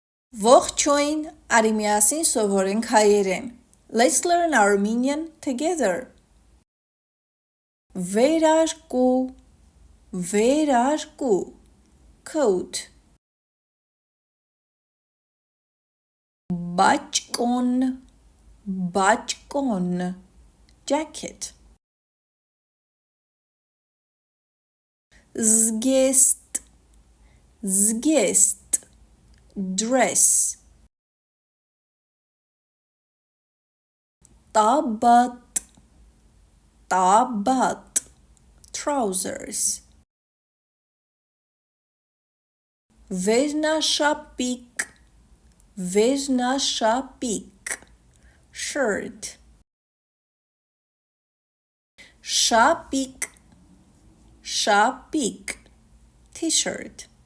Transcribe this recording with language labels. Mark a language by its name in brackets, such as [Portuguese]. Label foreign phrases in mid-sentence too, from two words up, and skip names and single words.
[Armenian] Ողջույն, արի միասին սովորենք հայերեն. [English] Let's learn Armenian together. [Armenian] Վերարկու, վերարկու, coat. Բաճկոն, բաճկոն, jacket. Զգեստ, զգեստ, [English] dress. [Armenian] Տաբատ, տաբատ, trousers. Վերնաշապիկ, վերնաշապիկ, shirt. Շապիկ, շապիկ, t-shirt.